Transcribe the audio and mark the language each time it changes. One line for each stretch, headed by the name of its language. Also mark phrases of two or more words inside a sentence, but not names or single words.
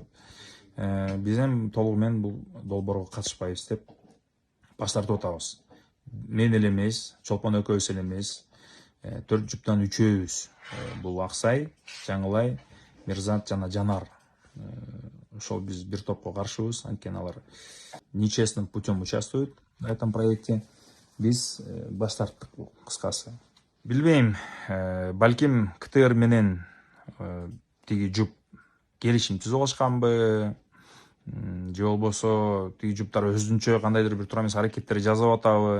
Kyrgyz: Биз эми толугу менен бул долбоорго катышпайбыз деп баш тартып атабыз. Мен эле эмес, Чолпон экөөбүз эле эмес, 4 жуптан 3-өбүз. Бул Аксай, Жаңылай, Мирзат жана Жанар. Ошол биз бир топко каршыбыз, анткени алар
Russian: нечестным путем участвуют на этом проекте.
Kyrgyz: Биз баш тарттык, кыскасы. Билбейм, балким КТР менен тиги жуп келишим түзүп алышканбы, же болбосо тиги жуптар өзүнчө кандайдыр бир туура эмес аракеттер жасап атабы.